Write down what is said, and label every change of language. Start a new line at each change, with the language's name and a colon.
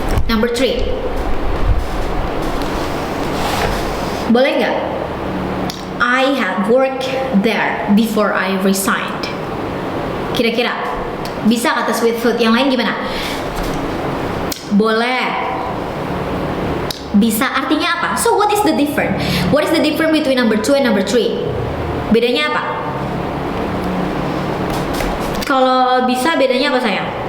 English: Number 3.
Indonesian: Boleh nggak?
English: I had worked there before I resigned.
Indonesian: Kira-kira bisa kata
English: sweet food,
Indonesian: yang lain gimana? Boleh. Bisa artinya apa?
English: So what is the difference? What is the difference between number 2 and number 3?
Indonesian: Bedanya apa? Kalau bisa bedanya apa sayang?